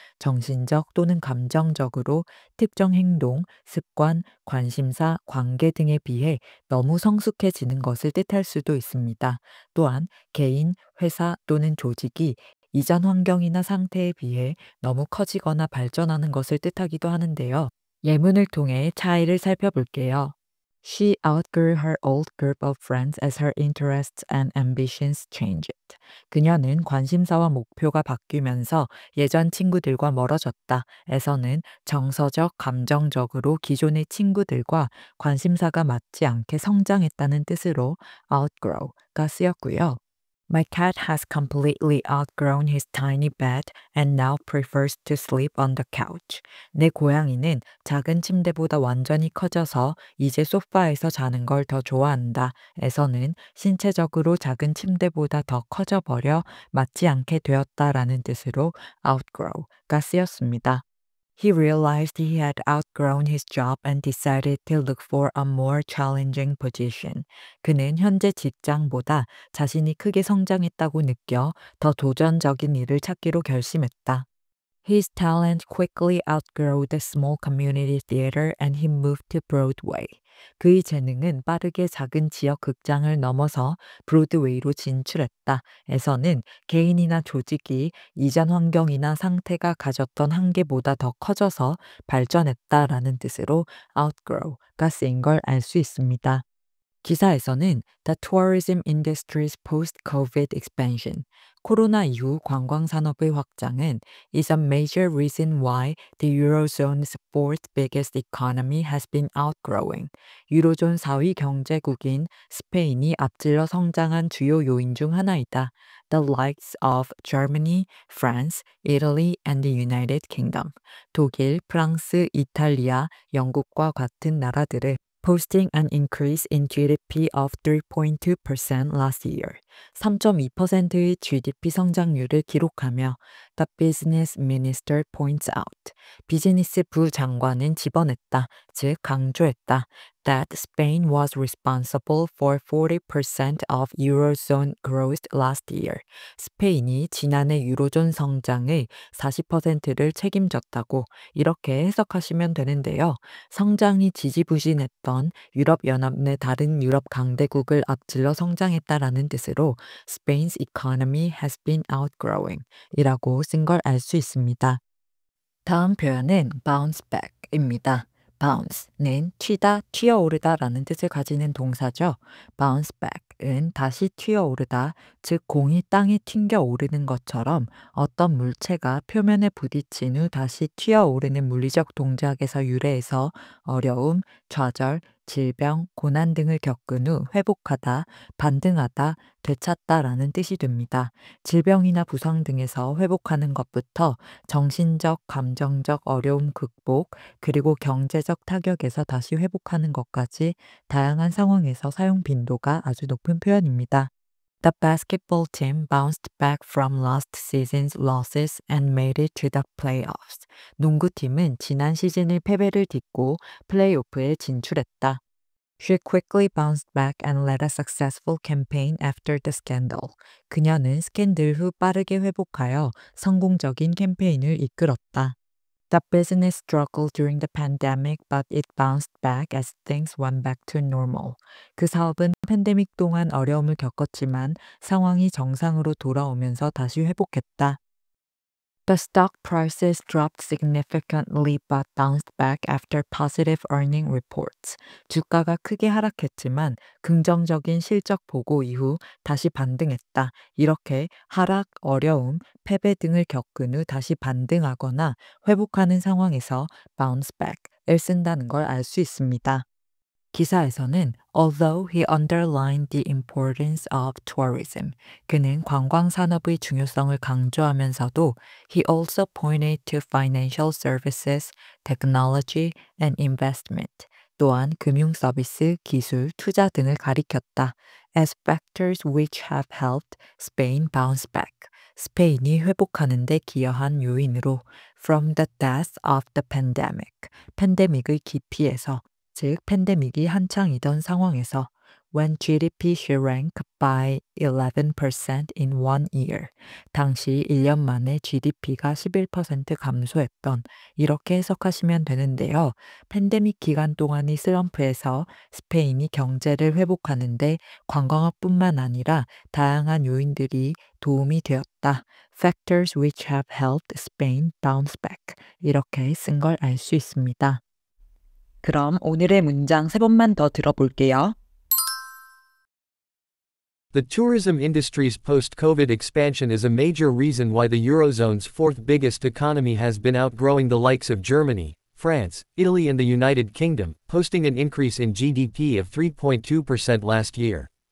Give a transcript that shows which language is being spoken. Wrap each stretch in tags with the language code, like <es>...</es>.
<ko>정신적 또는 감정적으로 특정 행동, 습관, 관심사, 관계 등에 비해 너무 성숙해지는 것을 뜻할 수도 있습니다. 또한 개인, 회사 또는 조직이 이전 환경이나 상태에 비해 너무 커지거나 발전하는 것을 뜻하기도 하는데요. 예문을 통해 차이를 살펴볼게요.</ko> <en>She outgrew her old group of friends as her interests and ambitions changed.</en> <ko>그녀는 관심사와 목표가 바뀌면서 예전 친구들과 멀어졌다. 에서는 정서적, 감정적으로 기존의 친구들과 관심사가 맞지 않게 성장했다는 뜻으로 outgrow가 쓰였고요.</ko> <en>My cat has completely outgrown his tiny bed and now prefers to sleep on the couch.</en> <ko>내 고양이는 작은 침대보다 완전히 커져서 이제 소파에서 자는 걸 더 좋아한다. 에서는 신체적으로 작은 침대보다 더 커져버려 맞지 않게 되었다라는 뜻으로 outgrow가 쓰였습니다.</ko> <en>He realized he had outgrown his job and decided to look for a more challenging position.</en> <ko>그는 현재 직장보다 자신이 크게 성장했다고 느껴 더 도전적인 일을 찾기로 결심했다.</ko> <en>His talent quickly outgrew the small community theater and he moved to Broadway.</en> <ko>그의 재능은 빠르게 작은 지역 극장을 넘어서 브로드웨이로 진출했다. 에서는 개인이나 조직이 이전 환경이나 상태가 가졌던 한계보다 더 커져서 발전했다라는 뜻으로 outgrow가 쓰인 걸 알 수 있습니다. 기사에서는</ko> <en>The tourism industry's post-COVID expansion,</en> <ko>코로나 이후 관광 산업의 확장은</ko> <en>is a major reason why the Eurozone's fourth biggest economy has been outgrowing.</en> <ko>유로존 4위 경제국인 스페인이 앞질러 성장한 주요 요인 중 하나이다.</ko> <en>The likes of Germany, France, Italy, and the United Kingdom.</en> <ko>독일, 프랑스, 이탈리아, 영국과 같은 나라들을</ko> <en>posting an increase in GDP of 3.2% last year.</en> <ko>3.2%의 GDP 성장률을 기록하며</ko> <en>The business minister points out.</en> <ko>비즈니스 부 장관은 집어냈다, 즉 강조했다.</ko> <en>That Spain was responsible for 40% of Eurozone growth last year.</en> <ko>스페인이 지난해 유로존 성장의 40%를 책임졌다고 이렇게 해석하시면 되는데요. 성장이 지지부진했던 유럽연합 내 다른 유럽 강대국을 앞질러 성장했다라는 뜻으로</ko> <en>Spain's economy has been outgrowing</en> <ko>이라고 쓴 걸 알 수 있습니다. 다음 표현은 bounce back입니다. bounce는 튀다, 튀어오르다라는 뜻을 가지는 동사죠. bounce back은 다시 튀어오르다, 즉 공이 땅에 튕겨 오르는 것처럼 어떤 물체가 표면에 부딪힌 후 다시 튀어오르는 물리적 동작에서 유래해서 어려움, 좌절, 질병, 고난 등을 겪은 후 회복하다, 반등하다, 되찾다라는 뜻이 됩니다. 질병이나 부상 등에서 회복하는 것부터 정신적, 감정적 어려움 극복, 그리고 경제적 타격에서 다시 회복하는 것까지 다양한 상황에서 사용 빈도가 아주 높은 표현입니다.</ko> <en>The basketball team bounced back from last season's losses and made it to the playoffs.</en> <ko>농구팀은 지난 시즌의 패배를 딛고 플레이오프에 진출했다.</ko> <en>She quickly bounced back and led a successful campaign after the scandal.</en> <ko>그녀는 스캔들 후 빠르게 회복하여 성공적인 캠페인을 이끌었다.</ko> <en>The business struggled during the pandemic, but it bounced back as things went back to normal.</en> <ko>그 사업은 팬데믹 동안 어려움을 겪었지만 상황이 정상으로 돌아오면서 다시 회복했다.</ko> <en>The stock prices dropped significantly but bounced back after positive earning reports.</en> <ko>주가가 크게 하락했지만 긍정적인 실적 보고 이후 다시 반등했다. 이렇게 하락, 어려움, 패배 등을 겪은 후 다시 반등하거나 회복하는 상황에서 bounce back을 쓴다는 걸 알 수 있습니다. 기사에서는</ko> <en>although he underlined the importance of tourism,</en> <ko>그는 관광 산업의 중요성을 강조하면서도</ko> <en>he also pointed to financial services, technology, and investment,</en> <ko>또한 금융 서비스, 기술, 투자 등을 가리켰다.</ko> <en>as factors which have helped Spain bounce back.</en> <ko>스페인이 회복하는 데 기여한 요인으로</ko> <en>from the depths of the pandemic,</en> <ko>팬데믹의 깊이에서 즉 팬데믹이 한창이던 상황에서</ko> <en>when GDP shrank by 11% in one year.</en> <ko>당시 1년 만에 GDP가 11% 감소했던 이렇게 해석하시면 되는데요. 팬데믹 기간 동안의 슬럼프에서 스페인이 경제를 회복하는데 관광업뿐만 아니라 다양한 요인들이 도움이 되었다.</ko> <en>Factors which have helped Spain bounce back.</en> <ko>이렇게 쓴 걸 알 수 있습니다. 그럼 오늘의 문장 3번만 더 들어볼게요.</ko> <en>The tourism industry's post-COVID expansion is a major reason why the Eurozone's fourth biggest economy has been outgrowing the likes of Germany, France, Italy and the United Kingdom, posting an increase in GDP of 3.2% last year.</en>